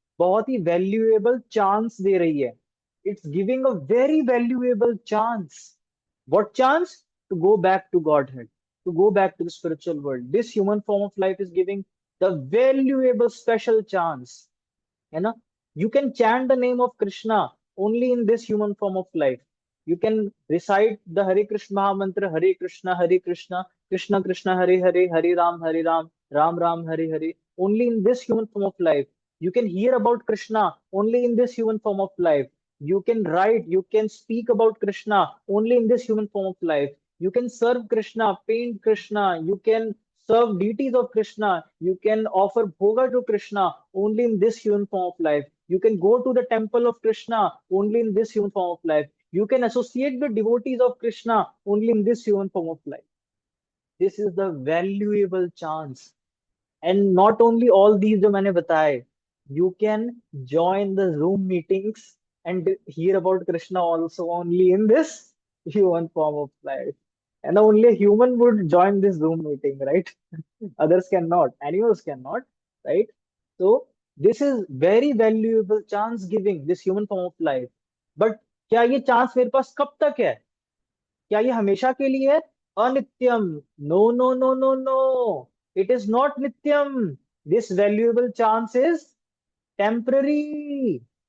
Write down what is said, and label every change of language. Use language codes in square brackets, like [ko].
[hi] बहुत ही valuable chance दे रही है। [en] It's giving a very valuable chance. What chance? To go back to Godhead, to go back to the spiritual world. This human form of life is giving the valuable special chance, [hi] है ना। [en] You can chant the name of Krishna only in this human form of life. You can recite the Hare Krishna Maha Mantra, Hare Krishna, Krishna Krishna, Hare Hare, Hare Ram, Ram Ram, Hare Hare, only in this human form of life. You can hear about Krishna only in this human form of life. You can write, you can speak about Krishna only in this human form of life. You can serve Krishna, paint Krishna, you can serve deities of Krishna, you can offer bhoga to Krishna only in this human form of life. You can go to the temple of Krishna only in this human form of life. You can associate with devotees of Krishna only in this human form of life. This is the valuable chance. And not only all these [hi] जो मैंने बताए, [en] you can join the Zoom meetings and hear about Krishna also only in this human form of life. And only a human would join this Zoom meeting, right? Others cannot, animals cannot, right? So this is very valuable chance giving, this human form of life. But [hi] क्या ये chance मेरे पास कब तक है? क्या ये हमेशा के लिए है? अनित्यम. [en] No no no no no, it is not नित्यम. This valuable chance is temporary.